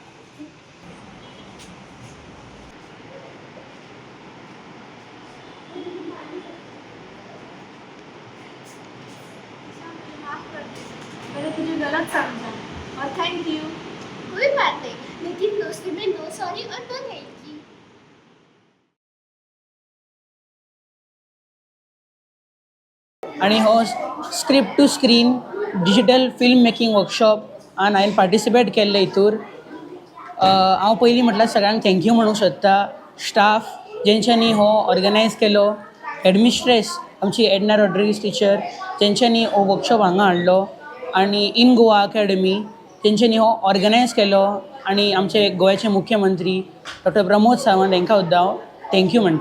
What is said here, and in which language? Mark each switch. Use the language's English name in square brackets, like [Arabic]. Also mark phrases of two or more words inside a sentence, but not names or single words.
[Hindi] मैंने तुझे गलत समझा और [English] thank you. [Hindi] कोई बात नहीं, लेकिन दोस्ती में [English] no sorry [Hindi] और [English] no thank you. [Konkani] आणि हो स्क्रिप्ट टू स्क्रीन डिजिटल फिल्म मेकिंग वर्कशॉप आनी हांवें पार्टिसिपेट केल्लें हितूर. हांव पयलीं म्हटल्यार सगळ्यांक थँक्यू म्हणूंक सोदता. स्टाफ जेंच्यांनी हो ऑर्गनायज केलो, हेडमिस्ट्रेस आमची एडना रॉड्रिगीस टिचर जेंच्यांनी हो वर्कशॉप हांगा हाडलो, आनी इन गोवा अकॅडमी तेंच्यांनी हो ऑर्गनायज केलो, आनी आमचे गोंयचे मुख्यमंत्री डॉक्टर प्रमोद सावंत हांकां सुद्दां हांव थँक्यू म्हणटा.